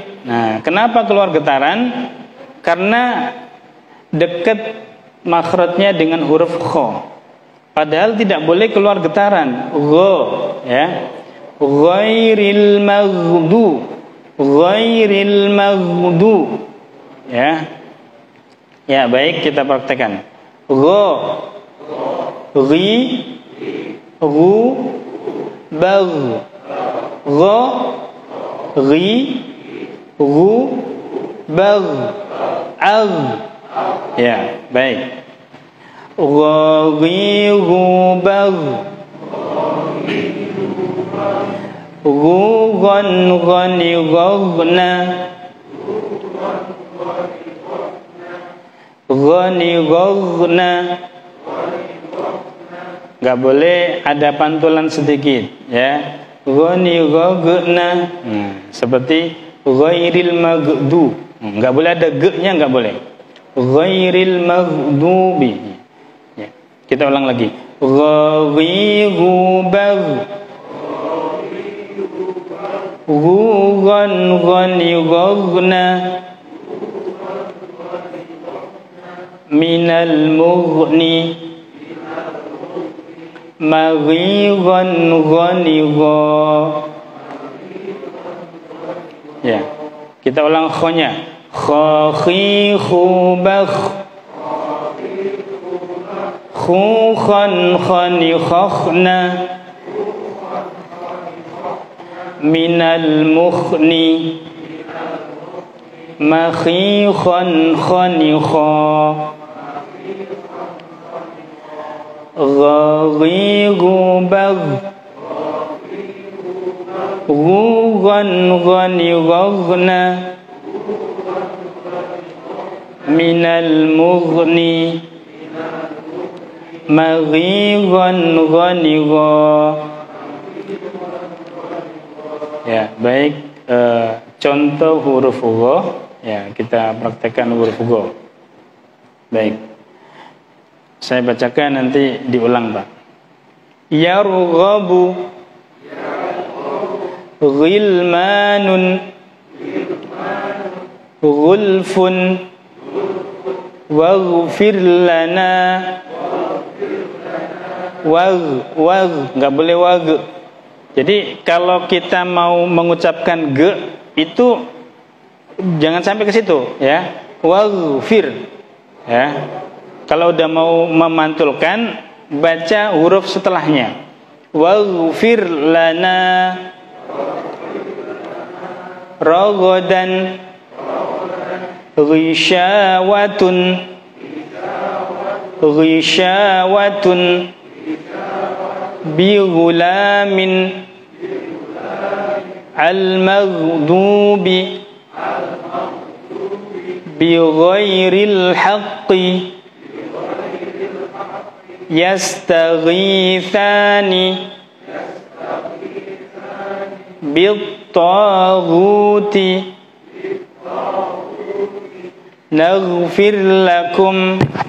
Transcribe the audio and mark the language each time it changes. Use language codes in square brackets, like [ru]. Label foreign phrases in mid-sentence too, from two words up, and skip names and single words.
[id] Nah, kenapa keluar getaran? Karena dekat makhrajnya dengan huruf kho. Padahal tidak boleh keluar getaran, go, ya, [ar] غير المغضو غير المغضو, [id] ya. Ya, baik, kita praktekkan. Go, ghi, gu, bag, go, ghi, gu, bag, ag. Ya, baik. Ghi, gu, bag, gu, gon, goni, gogna, goni, gogna. Gak boleh ada pantulan sedikit, ya. Goni, gogna. Seperti [ar] غير المغضو. [id] Gak boleh ada ge-nya, gak boleh. [ar] غير المغضوب. Ya. [id] Kita ulang lagi. Ghairihu bag, gon, goni, gogna, minal mughni, maghigon, goni, go. Ya, kita ulang khonya. Khahi, khubakh, khukhan, khani, khakhna, minal mukhni, makhikhan, khani, kha, ghaghigu, bag, ghugan, ghani, ghaghna, minal mughni, maghigan, ghani, gha. Ya, baik. Contoh huruf gho, ya, kita praktekkan huruf gho. Baik, saya bacakan, nanti diulang, Pak. [ar] يرغب غلمان غلف واغفر لنا, wag, [id] nggak boleh wag. Jadi kalau kita mau mengucapkan ge itu jangan sampai ke situ, ya. Waghfir, ya. Kalau udah mau memantulkan, baca huruf setelahnya. [ar] واغفر لنا رغدا غشاوة غشاوة, بغلام المغضوب بغير الحق يستغيثان بالطاغوت نغفر لكم.